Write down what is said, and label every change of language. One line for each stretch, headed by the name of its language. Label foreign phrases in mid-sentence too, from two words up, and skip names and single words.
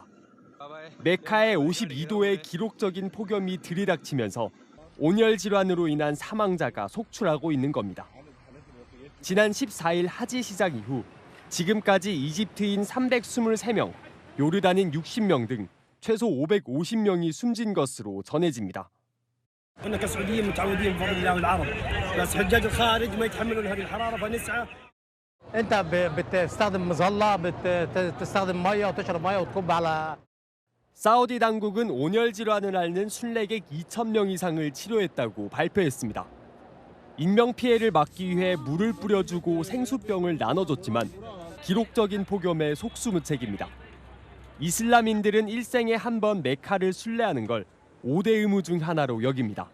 Korean: 메카의 52도의 기록적인 폭염이 들이닥치면서 온열 질환으로 인한 사망자가 속출하고 있는 겁니다. 지난 14일 하지 시작 이후 지금까지 이집트인 323명, 요르단인 60명 등 최소 550명이 숨진 것으로 전해집니다.
Arabic: كسعوديين متعودين بفضل الله والعرب بس حجاج الخارج ما يتحملون هذه الحراره فنسعى انت بتستخدم مظله بتستخدم ميه وتشرب ميه وتكب على
Korean: 사우디 당국은 온열 질환을 앓는 순례객 2,000명 이상을 치료했다고 발표했습니다. 인명 피해를 막기 위해 물을 뿌려주고 생수병을 나눠줬지만 기록적인 폭염에 속수무책입니다. 이슬람인들은 일생에 한 번 메카를 순례하는 걸 5대 의무 중 하나로 여깁니다.